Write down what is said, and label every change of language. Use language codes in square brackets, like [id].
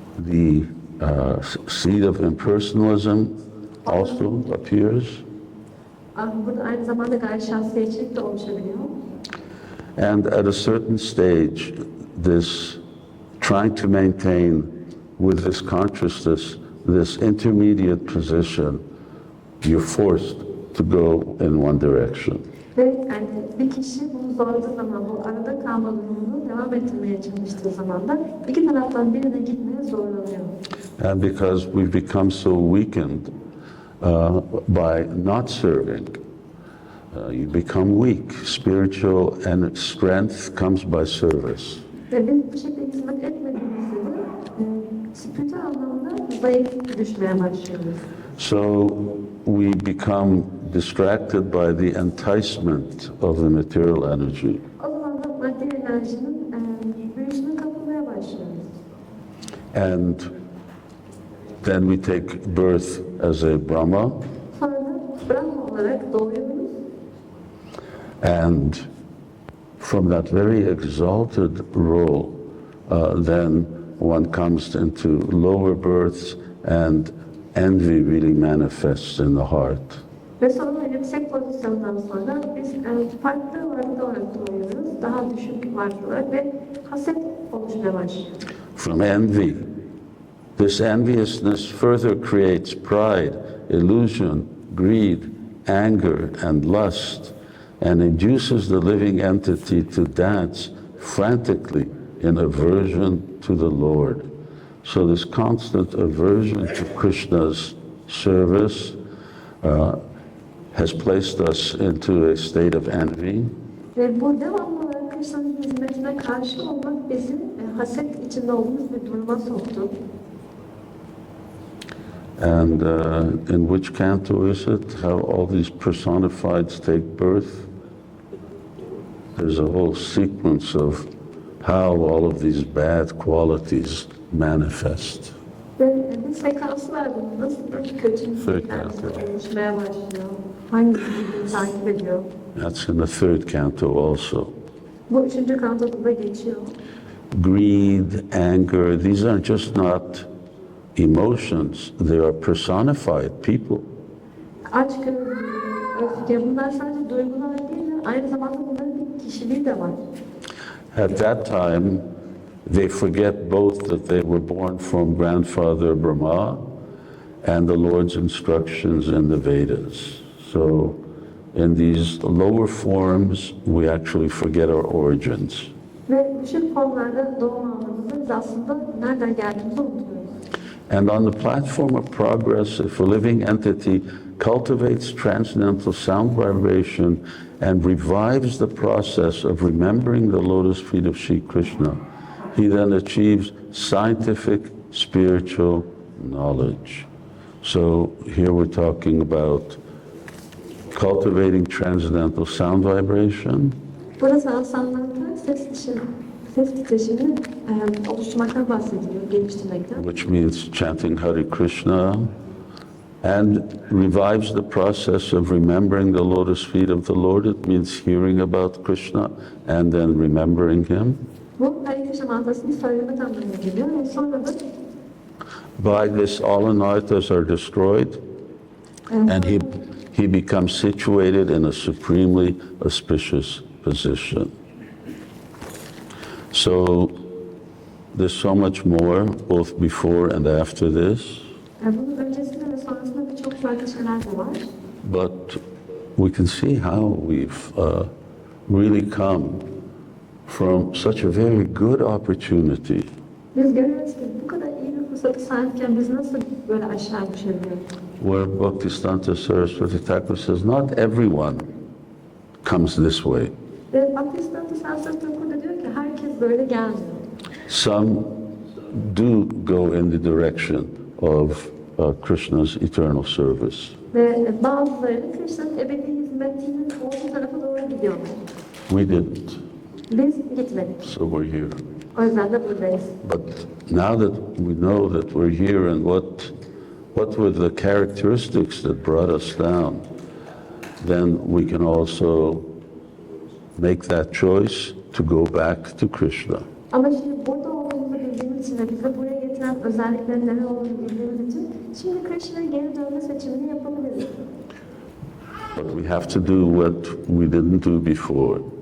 [en] The seed of impersonalism also appears. [tr] Burada aynı zamanda gayri şahsiyetçilik de oluşabiliyor. [en] And at a certain stage, this trying to maintain with this consciousness, this intermediate position, you're forced to go in one direction. [tr] Ve yani bir kişi bunu zorladığı zaman, bu arada kalma durumunu devam ettirmeye çalıştığı zaman da iki taraftan birine gitmeye zorlanıyor. [en] And because we've become so weakened by not serving, you become weak. Spiritual and strength comes by service. [tr] Ve biz bu şekilde hizmet etmediğimizde de spiritüel anlamda zayıf düşmeye başlıyoruz. [en] So we become distracted by the enticement of the material energy. [tr] O zaman da maddi enerjinin büyüsüne kapılmaya başlıyoruz. [en] And then we take birth as a Brahma, [tr] Sonra da Brahma olarak doğuyoruz. [en] and from that very exalted role, then one comes into lower births, and envy really manifests in the heart. [tr] Ve sonra yüksek pozisyondan sonra biz farklı varlıklar olarak doğuyoruz. Daha düşük varlıklar olarak ve haset oluşmaya başlıyor. [en] From envy, This enviousness further creates pride, illusion, greed, anger, and lust, and induces the living entity to dance frantically in aversion to the Lord. So this constant aversion to Krishna's service has placed us into a state of envy. [tr] Ve bu devamlı olarak Krishna'nın hizmetine karşı olmak bizi haset içinde olduğumuz bir duruma soktu. [en] And in which canto is it? How all these personifieds take birth? There's a whole sequence of how all of these bad qualities manifest. [tr] Ve bir sekansı var bunun. Nasıl bir kötülük Sekansı. oluşmaya başlıyor? Hangi birbirini takip ediyor? [en] That's in the third canto also. [tr] Bu üçüncü kantoda da geçiyor. [en] Greed, anger, these are just not emotions, they are personified people. [tr] Açgörü, öfke, bunlar sadece duygular değil, aynı zamanda bunların bir kişiliği de var. [en] At that time, they forget both that they were born from grandfather Brahma and the Lord's instructions in the Vedas. So in these lower forms, we actually forget our origins. [tr] Ve düşük formlarda doğum aldığımızda biz aslında nereden geldiğimizi unutuyoruz. [en] And on the platform of progress, if a living entity cultivates transcendental sound vibration and revives the process of remembering the lotus feet of Shri Krishna, he then achieves scientific spiritual knowledge. So here we're talking about cultivating transcendental sound vibration. [tr] Burası aslında ses titreşimini oluşturmaktan bahsediliyor, geliştirmekten. [en] Which means chanting Hare Krishna and revives the process of remembering the lotus feet of the Lord. It means hearing about Krishna and then remembering him. [tr] Bu Hare Krishna mantrasını söylemek anlamına geliyor ve sonra da [en] By this, all anarthas are destroyed and he becomes situated in a supremely auspicious position. So there's so much more, both before and after this. [tr] bunun öncesinde ve sonrasında birçok farklı şeyler de var. [en] But we can see how we've really come from such a very good opportunity. [tr] Biz görüyoruz ki bu kadar iyi bir fırsatı sahipken biz nasıl böyle aşağı düşebiliyoruz? [en] Where Bhaktisiddhanta Saraswati Thakur says, not everyone comes this way. [tr] Ve Bhaktisiddhanta Saraswati Thakur da diyor ki herkes böyle gelmiyor. [en] Some do go in the direction of Krishna's eternal service. [tr] Ve bazıları Krishna'nın ebedi hizmetinin olduğu tarafa doğru gidiyorlar. [en] We didn't, [tr] Biz gitmedik. [en] so we're here. [tr] O yüzden de buradayız. [en] But now that we know that we're here and what were the characteristics that brought us down, then we can also make that choice to go back to Krishna. [tr] Ama şimdi burada olduğumuzu bildiğimiz için ve bizi buraya getiren özelliklerin neler olduğunu bildiğimiz için şimdi Krishna'ya geri dönme seçimini yapabiliriz. [en] But we have to do what we didn't do before.